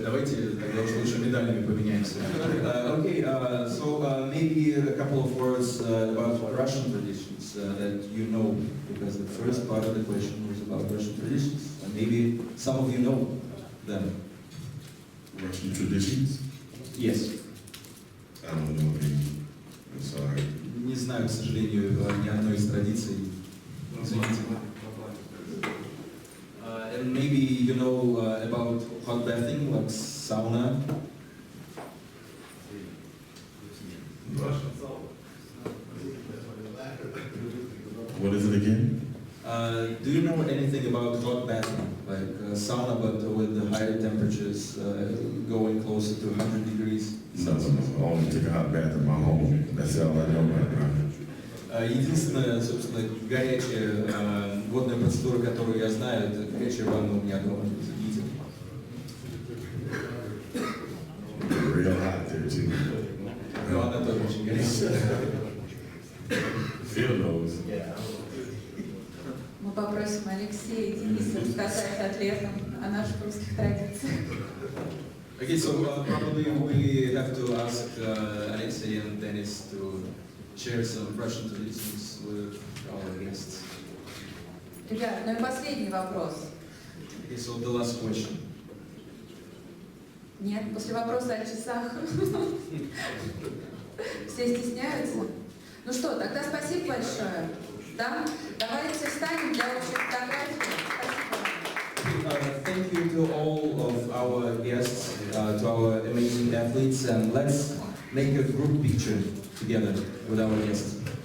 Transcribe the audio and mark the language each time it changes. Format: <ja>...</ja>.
<ru>Давайте тогда уж лучше медалями поменяемся.</ru> <en>Okay, so maybe a couple of words about Russian traditions that you know, because the first part of the question was about Russian traditions, and maybe some of you know them. Russian traditions? Yes. I don't know any. I'm sorry.</en> <ru>Не знаю, к сожалению, ни одной из традиций. Извините.</ru> <en>And maybe you know about hot bathing, like sauna. What is it again? Do you know anything about hot bathing, like sauna but with the higher temperatures going closer to 100 degrees? No. I only took a hot bath in my home. That's all I know about it.</en> <ru>Единственная, собственно, горячая водная процедура, которую я знаю, это горячая ванна у меня дома. Извините.</ru> <en>Real hot there too.</en> <ru>Но она тоже очень горячая.</ru> <en>Phil knows.</en> <ru>Мы попросим Алексея и Дениса рассказать атлетам о наших русских традициях.</ru> <en>Okay, so probably we have to ask Alexei and Denis to share some Russian traditions with our guests.</en> <ru>Ребят, ну и последний вопрос.</ru> <en>Okay, so the last question.</en> <ru>Нет, после вопроса о часах. Все стесняются? Ну что, тогда спасибо большое. Да? Давайте встанем для общей фотографии. Спасибо.</ru> <en>Thank you to all of our guests, to our amazing athletes, and let's make a group picture together with our guests.</en>